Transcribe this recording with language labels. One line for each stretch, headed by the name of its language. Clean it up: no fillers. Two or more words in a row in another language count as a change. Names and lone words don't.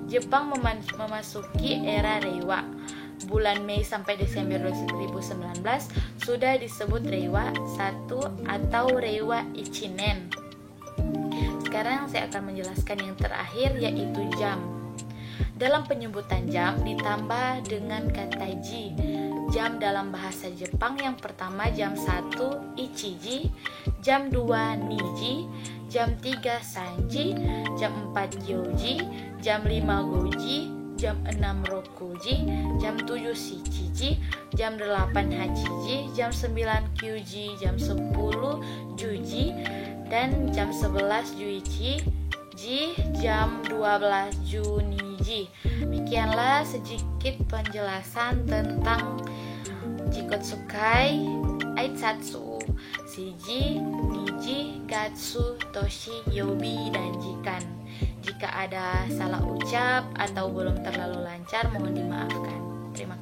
Indonesian: Jepang memasuki era Reiwa. Bulan Mei sampai Desember 2019 sudah disebut Reiwa 1 atau
Japanese: 令和一年.
Indonesian: Sekarang saya akan menjelaskan yang terakhir, yaitu jam. Dalam penyebutan jam ditambah dengan kata ji. Jam dalam bahasa Jepang yang pertama jam 1 ichiji, jam 2 niji, jam 3 sanji, jam 4 gyoji, jam 5 goji, jam 6 rokuji, jam 7 shichiji, jam 8 hachiji, jam 9 kyuji, jam 10 juji, dan jam 11 juichi, jam 12 juniji. Demikianlah sedikit penjelasan tentang
Japanese: 自己紹介、挨拶、指示、二時、月、年、曜日,
Indonesian: dan Jikan. Jika ada salah ucap atau belum terlalu lancar, mohon dimaafkan.